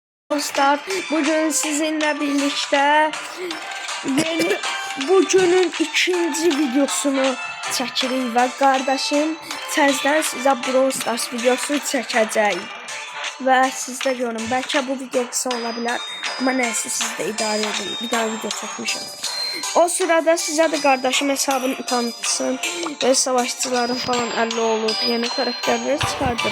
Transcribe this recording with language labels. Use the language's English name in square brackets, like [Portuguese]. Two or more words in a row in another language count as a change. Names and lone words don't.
[Turkish] Dostlar, bugün sizinle birlikte bugünün ikinci videosunu çekirik ve kardeşim [Azerbaijani] təzədən sizə Brawl Stars videosu çəkəcək. Və siz də görün, bəlkə bu video kısa ola bilər, amma nəysə siz də idarə edin. Bir daha video çəkmişəm. O sırada sizə də kardeşim hesabını tanıtsın və savaşçıların falan 50 olub, [Turkish] yeni karakterleri [Azerbaijani] çıxardır.